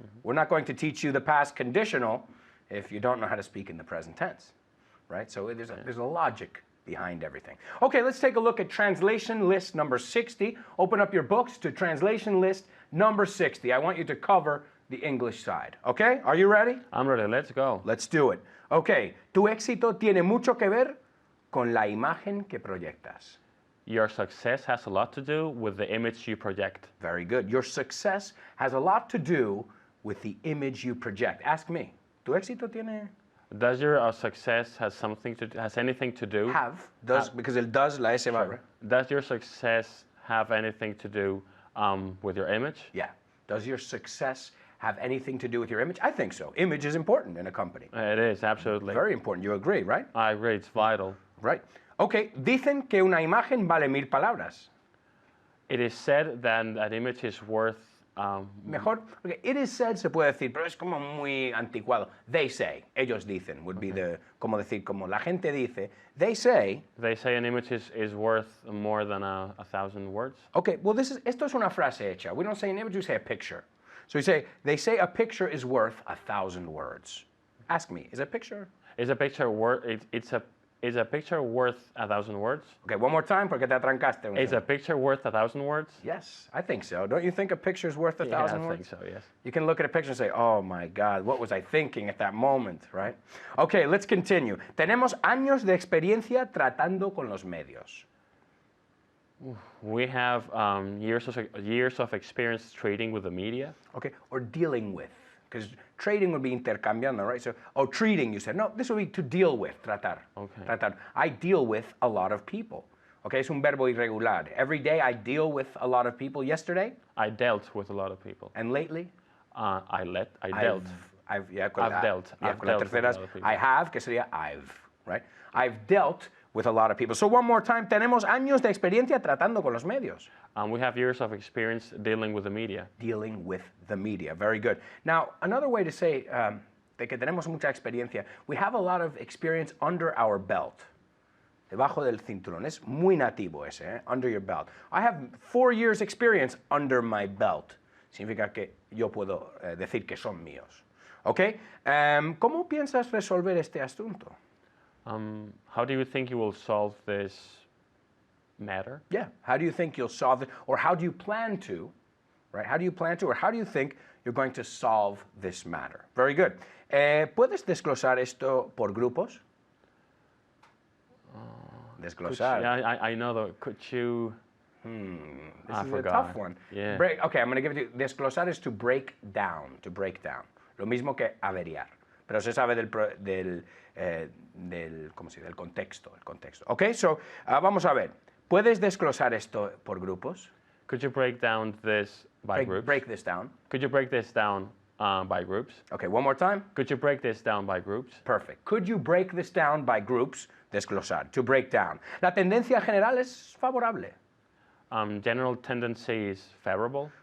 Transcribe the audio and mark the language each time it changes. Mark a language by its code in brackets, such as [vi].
[en] We're not going to teach you the past conditional if you don't know how to speak in the present tense, right? So there's a logic behind everything. Okay, let's take a look at translation list number 60. Open up your books to translation list number 60. I want you to cover the English side, okay? Are you ready? I'm ready. Let's go. Let's do it. [es] Okay, tu éxito tiene mucho que ver con la imagen que proyectas. [en] Your success has a lot to do with the image you project. Very good. Your success has a lot to do with the image you project. Ask me. [es] ¿Tu éxito tiene? [en] Does your success has anything to do? Because [es] el [en] does, [es] la S va. [en] Sure. Does your success have anything to do with your image? Yeah. Does your success have anything to do with your image? I think so. Image is important in a company. It is, absolutely. Very important. You agree, right? I agree. It's vital. Right. Okay. [es] Dicen que una imagen vale 1000 palabras. [en] It is said that an image is worth [es] Mejor, [en] okay, it is said [es] se puede decir, pero es como muy anticuado. [en] They say, [es] ellos dicen, [en] would be [es] como decir, como la gente dice. [en] They say an image is worth more than 1,000 words. Okay, well [es] esto es una frase hecha. [en] We don't say an image, we say a picture. So they say a picture is worth 1,000 words. Ask me, is a picture? Is a picture worth? Is a picture worth 1,000 words? Okay, one more time, [es] porque te atrancaste. [en] Is a picture worth 1,000 words? Yes, I think so. Don't you think a picture is worth 1,000 words? I think so, yes. You can look at a picture and say, oh my God, what was I thinking at that moment, right? Okay, let's continue. [es] Tenemos años de experiencia tratando con los medios. [en] We have years of experience trading with the media. Okay, or dealing with. because trading would be [es] intercambiando, [en] right? So, oh, treating, you said. No, this would be to deal with, [es] tratar. [en] Okay. [es] Tratar. [en] I deal with a lot of people. Okay, [es] es un verbo irregular. [en] Every day I deal with a lot of people. Yesterday? I dealt with a lot of people. And lately? I dealt. I've dealt. [es] con la [en] dealt with a [es] tercera, [en] lot of people. I have, [es] que sería [en] I've, right? I've dealt with a lot of people. So one more time, [es] tenemos años de experiencia tratando con los medios. [en] We have years of experience dealing with the media. Dealing with the media. Very good. Now, another way to say [es] de que tenemos mucha experiencia, [en] we have a lot of experience under our belt. [es] Debajo del cinturón. Es muy nativo ese, [en] under your belt. I have 4 years experience under my belt. [es] Significa que yo puedo decir que son míos. ¿Ok? ¿Cómo piensas resolver este asunto? [en] How do you think you will solve this matter? Yeah. How do you think you'll solve it? Or how do you plan to? Right? How do you plan to? Or how do you think you're going to solve this matter? Very good. [es] ¿Puedes desglosar esto por grupos? Desglosar. [en] Yeah, I know though. Could you? This I is forgot. a tough one. Yeah. Okay, I'm going to give it to you. Desglosar is to break down. To break down. [es] Lo mismo que averiar. Pero se sabe del ¿cómo se dice? Del contexto. El contexto. Okay, so vamos a ver. ¿Puedes desglosar esto por grupos? [en] Could you break down this by groups? Break this down. Could you break this down by groups? Okay, one more time. Could you break this down by groups? Perfect. Could you break this down by groups? [es] Desglosar. [en] To break down. [es] La tendencia general es favorable. [en] General tendency is favorable.